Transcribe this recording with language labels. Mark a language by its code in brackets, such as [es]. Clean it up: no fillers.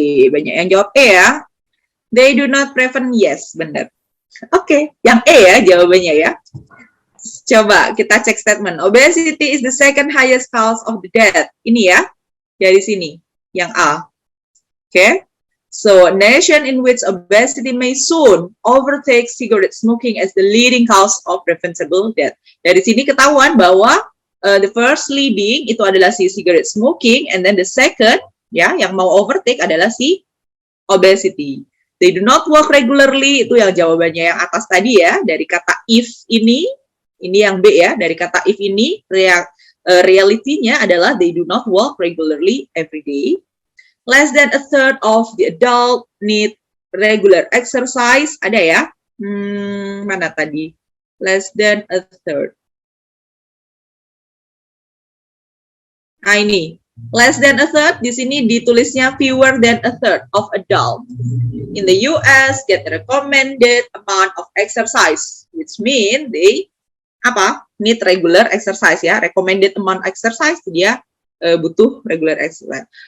[id] Banyak yang jawab ya. [en] They do not prevent, yes, [id] benar. Oke, yang ya jawabannya ya. Coba kita cek statement. [en] Obesity is the second highest cause of the death. [id] Ini ya, dari sini, yang A. [en] Oke, so a nation in which obesity may soon overtake cigarette smoking as the leading cause of preventable death. [id] Dari sini ketahuan bahwa [en] the first leading [id] itu adalah si cigarette smoking, [en] and then the second [id] ya yang mau overtake adalah si obesity. [en] They do not walk regularly, [id] itu yang jawabannya yang atas tadi ya, dari kata if ini yang B ya, [en] dari kata if ini realitinya adalah they do not walk regularly every day. Less than a third of the adult need regular exercise, [id] ada ya, mana tadi? [en] Less than a third. Nah ini, less than a third, [id] di sini ditulisnya [en] fewer than a third of adult in the US get the recommended amount of exercise, which mean they need regular exercise ya, recommended amount exercise, [id] dia butuh [en] regular exercise.